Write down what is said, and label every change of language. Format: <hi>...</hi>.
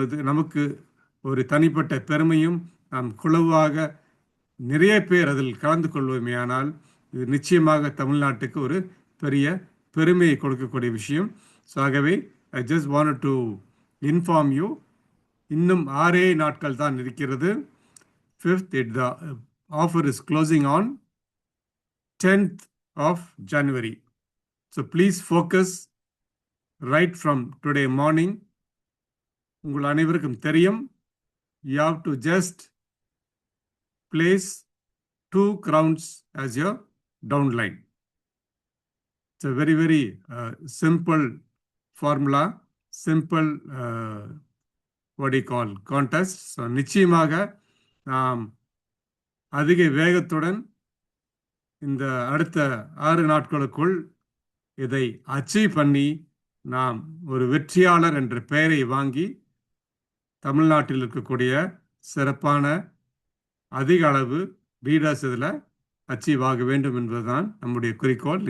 <ta>நமக்கு ஒரு தனிப்பட்ட பெருமையும் நாம் குழுவாக நிறைய பேர் அதில் கலந்து கொள்வோமேயானால் இது நிச்சயமாக தமிழ்நாட்டுக்கு ஒரு பெரிய பெருமையை கொடுக்கக்கூடிய விஷயம். ஸோ ஆகவே</ta> <en>I just want to inform you,</en> <ta>இன்னும் 6 நாட்கள் தான் இருக்கிறது.</ta> <en>5th the offer is closing on 10th of January. So please focus right from today morning.</en> <ta>உங்கள் அனைவருக்கும் தெரியும்,</ta> <en>you have to just place 2 crowns as your downline. It's a very, very simple formula, simple what do you call contest.</en> <ta>So நிச்சயமாக நாம் அதிக வேகத்துடன் இந்த அடுத்த 6 நாட்களுக்குள் இதை அச்சீவ் பண்ணி நாம் ஒரு வெற்றியாளர் என்ற பெயரை வாங்கி தமிழ்நாட்டில் இருக்கக்கூடிய சிறப்பான அதிக அளவு லீடர்ஸ் இதில் அச்சீவ் ஆக வேண்டும் என்பதுதான் நம்முடைய குறிக்கோள்.</ta>